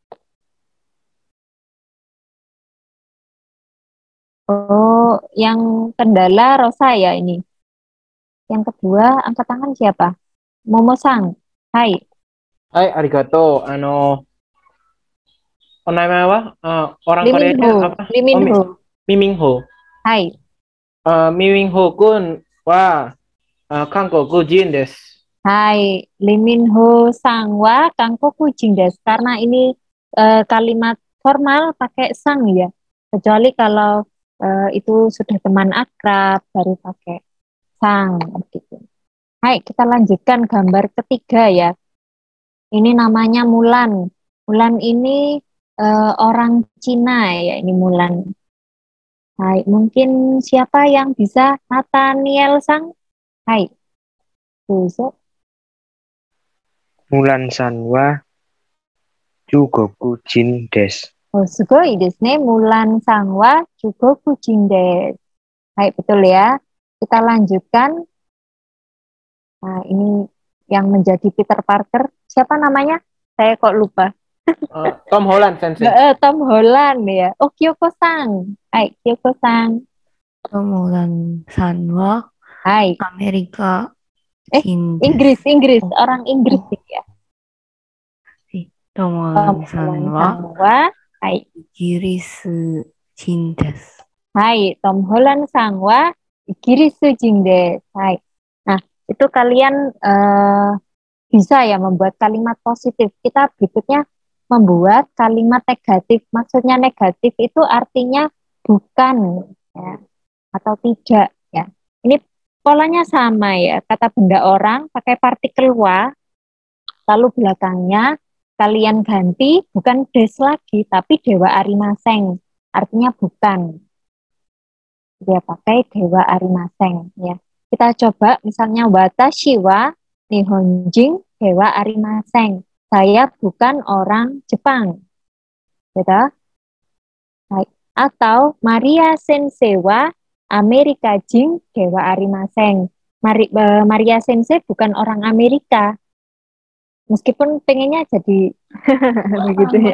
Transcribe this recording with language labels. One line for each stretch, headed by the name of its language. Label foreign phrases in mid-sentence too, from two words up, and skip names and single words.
Indonesian: Oh, yang kendala Rosa ya ini. Yang kedua, angkat tangan siapa? Momo Sang. Hai.
Japanese: はい、ありがとう.
Indonesian: Namanya apa? Orang Koreanya Liminho. apa? Liminho. Miminho. Hai.
Japanese: ミミンホくんは韓国人です. はい、リミンホさんは韓国人です.
Indonesian: Karena ini kalimat formal pakai sang ya. Kecuali kalau itu sudah teman akrab baru pakai sang gitu. Hai, kita lanjutkan gambar ketiga ya. Ini namanya Mulan. Mulan ini orang Cina ya, ini Mulan. Hai, mungkin siapa yang bisa Nathaniel Sang? Hai. Besok.
Japanese: ムーランさんは中国人です. おお、すごいですね。ムーランさんは中国人です.
Indonesian: Baik, betul ya. Kita lanjutkan. Nah, ini yang menjadi Peter Parker. Siapa namanya? Saya kok lupa. Tom Holland, Sensei. Tom Holland ya. Oh, Kyoko-san. Hai, Kyoko-san.
Japanese: Tom Holland Sanwa.
Indonesian: Hai. Amerika. Inggris. Orang Inggris ya.
Japanese: Tom Holland Sanwa.
Indonesian: Hai.
Japanese: イギリス人です. はい、トム・ホランドさんはイギリス人です. Hai.
Indonesian: Nah, itu kalian bisa ya membuat kalimat positif. Kita berikutnya membuat kalimat negatif. Maksudnya negatif itu artinya bukan ya, atau tidak ya. Ini polanya sama ya. Kata benda orang pakai partikel wa, lalu belakangnya kalian ganti bukan des lagi tapi
Japanese: ではありません,
Indonesian: artinya bukan. Dia pakai
Japanese: ではありません
Indonesian: ya. Kita coba misalnya
Japanese: 私は日本人ではありません.
Indonesian: Saya bukan orang Jepang. Gitu.
Japanese: Atau マリア先生はアメリカ人ではありません.
Indonesian: Maria Sensei bukan orang Amerika. Meskipun pengennya jadi begitu ya.